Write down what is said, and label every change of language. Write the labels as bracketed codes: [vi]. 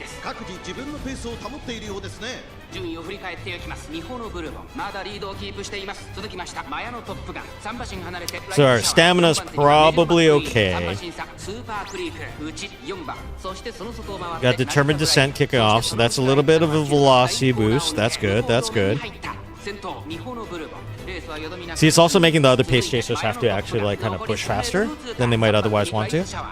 [ja] 各自自分のペースを保っているようですね順位を振り返っていきます日本のブルボンまだリードをキープしています続きましたマヤのトップガン3馬身離れて [en] So our stamina's probably okay. [ja] 3馬身差スーパークリーク内4番そしてその外を回って [en] Got Determined Descent kicking off, so that's a little bit of a velocity boost. That's good, that's good. [ja] 先頭日本のブルボン [en] See, it's also making the other pace chasers have to actually, like, kind of push faster than they might otherwise want to.